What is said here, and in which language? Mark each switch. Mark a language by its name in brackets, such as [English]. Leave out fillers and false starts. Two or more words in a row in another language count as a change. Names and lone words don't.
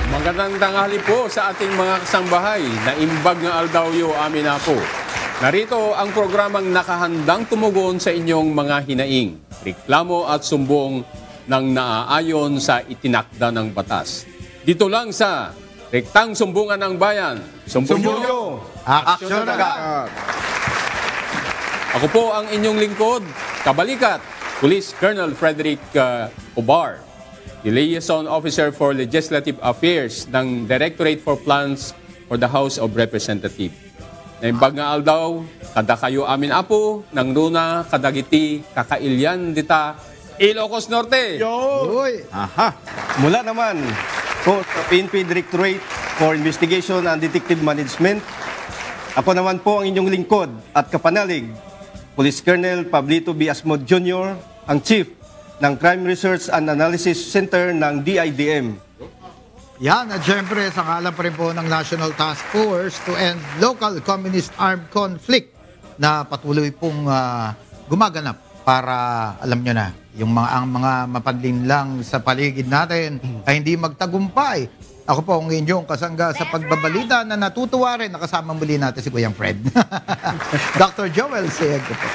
[Filipino] Magandang tanghali po sa ating mga kasambahay na [Iloko] imbag nga aldawyo amin [Filipino] na po. Narito ang programang nakahandang tumugon sa inyong mga hinaing, reklamo at sumbong ng naaayon sa itinakda ng batas. Dito lang sa Rektang Sumbungan ng Bayan. Sumbunyo, aksyon agad! Ako po ang inyong lingkod, kabalikat, [English] Police Colonel Frederick Obar, the Liaison Officer for Legislative Affairs [Filipino] ng [English] Directorate for Plans for the House of Representatives. [Iloko] Naimbag nga aldaw, kada kayo amin apo, nang runa, kadagiti, kakailyan dita, Ilocos Norte. Yo! Uy! [Filipino] Aha! Mula naman po sa PNP Directorate for Investigation and Detective Management, ako naman po ang inyong lingkod at kapanalig, Police Colonel Pablito B. Asmod Jr., ang Chief ng Crime Research and Analysis Center ng DIDM. Yan, at syempre, sa ngalan pa rin po ng National Task Force to End Local Communist Armed Conflict na patuloy pong gumaganap para, alam nyo na, ang mga mapanlinlang sa paligid natin ay hindi magtagumpay. Ako po ang inyong kasangga sa pagbabalita na natutuwa rin, nakasama muli natin si Kuyang Fred. Dr. Joel Sayego po.